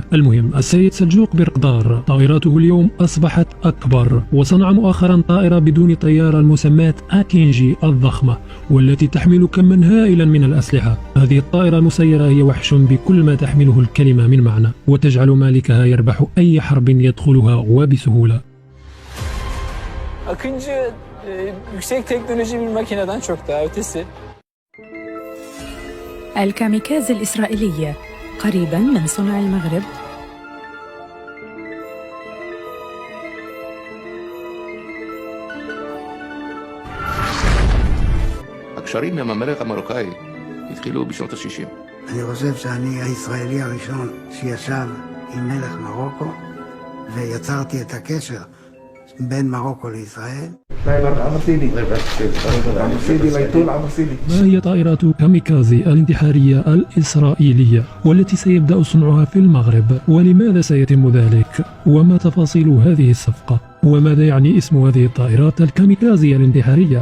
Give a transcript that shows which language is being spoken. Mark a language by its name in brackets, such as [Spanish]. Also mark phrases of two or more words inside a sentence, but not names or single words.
[Arabic] المهم، السيد سلجوق بيرقدار طائرته اليوم أصبحت أكبر، وصنع مؤخرا طائرة بدون طيار المسماة أكينجي الضخمة، والتي تحمل كما هائلا من الأسلحة. هذه الطائرة المسيرة هي وحش بكل ما تحمله الكلمة من معنى، وتجعل مالكها يربح أي حرب يدخلها وبسهولة. [Turkish] Akıncı yüksek teknoloji bir makineden çok daha ötesi. [Arabic] الكاميكاز الإسرائيلية قريبا من صنع المغرب. [Hebrew] הקשרים עם המלך המרוקאי התחילו בשנות ה-60. אני חושב שאני הישראלי הראשון שישב עם מלך מרוקו ויצרתי את הקשר בין מרוקו לישראל. [Arabic] ما هي طائرات كاميكازي الانتحارية الإسرائيلية والتي سيبدأ صنعها في المغرب؟ ولماذا سيتم ذلك؟ وما تفاصيل هذه الصفقة؟ وماذا يعني اسم هذه الطائرات الكاميكازي الانتحارية؟